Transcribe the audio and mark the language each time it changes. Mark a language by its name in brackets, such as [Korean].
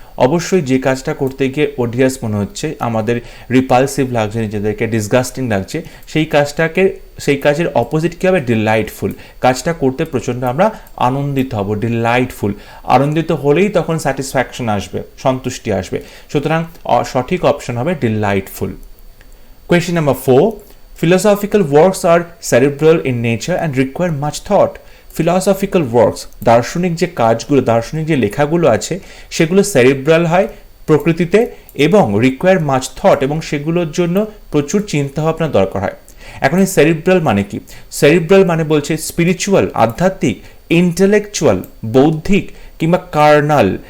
[Bangla] অবশ্যই যে কাজটা করতে গিয়ে ওডিয়াস মনে হচ্ছে, আমাদের রিপালসিভ লাগছে, নিজেদেরকে ডিসগাস্টিং লাগছে, সেই কাজের অপোজিট কী হবে? ডিলাইটফুল। কাজটা করতে প্রচণ্ড আমরা আনন্দিত হব, ডিলাইটফুল। আনন্দিত হলেই তখন স্যাটিসফ্যাকশন আসবে, সন্তুষ্টি আসবে। সুতরাং সঠিক অপশন হবে delightful. [English] Question number 4. Philosophical works are cerebral in nature and require much thought. Philosophical works, [Bangla] দার্শনিক যে কাজগুলো, দার্শনিক যে লেখাগুলো আছে, সেগুলো সেরিব্রাল হয় প্রকৃতিতে এবং [English] require much thought, [Bangla] এবং সেগুলোর জন্য প্রচুর চিন্তাভাবনা দরকার হয়। এখন এই সেরিব্রাল মানে কি? সেরিব্রাল মানে বলছে স্পিরিচুয়াল, আধ্যাত্মিক, ইন্টেলেকচুয়াল, বৌদ্ধিক, কিংবা কার্নাল।